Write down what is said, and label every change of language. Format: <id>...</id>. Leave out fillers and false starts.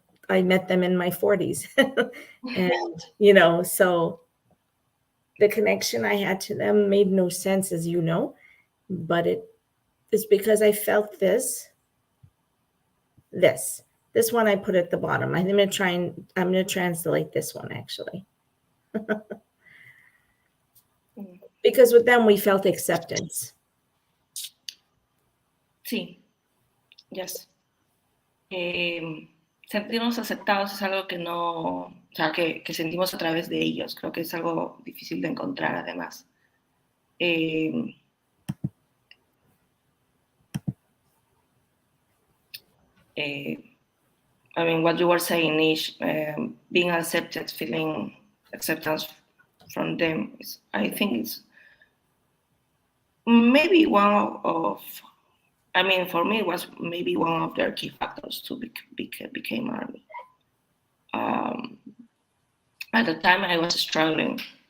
<en>I met them in my 40s. And, so the connection I had to them made no sense, as you know, but it is because I felt this one I put at the bottom. I'm going to translate this one actually. Because with them we felt acceptance. Sí, yes.</en> <es>Sentirnos aceptados es algo que no, o sea, que sentimos a través de ellos. Creo que es algo difícil de encontrar además.</es> <en>I mean, what you were saying is being accepted, feeling acceptance from them. I think it's maybe one of, I mean, for me, it was maybe one of their key factors to became ARMY. At the time, I was struggling</en>